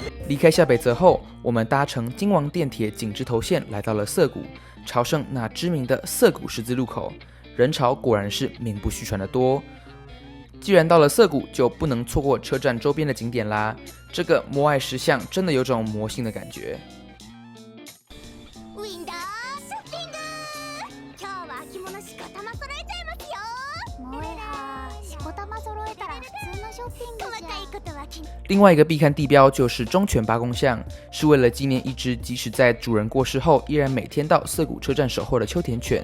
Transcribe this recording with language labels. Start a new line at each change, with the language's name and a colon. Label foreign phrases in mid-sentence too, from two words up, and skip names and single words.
Chinese: 离开下北泽后，我们搭乘京王电铁井之头线来到了涩谷，朝圣那知名的涩谷十字路口，人潮果然是名不虚传的多。既然到了涩谷，就不能错过车站周边的景点啦。这个摩艾石像真的有种魔性的感觉。
Japanese: ウィンダーショッピング。今日は秋物しこたま揃えちゃいますよ。萌えはしこたま揃えたら普通のショッピングじゃ。細かいことは気に。
Chinese: 另外一个必看地标就是忠犬八公像，是为了纪念一只即使在主人过世后依然每天到涩谷车站守候的秋田犬。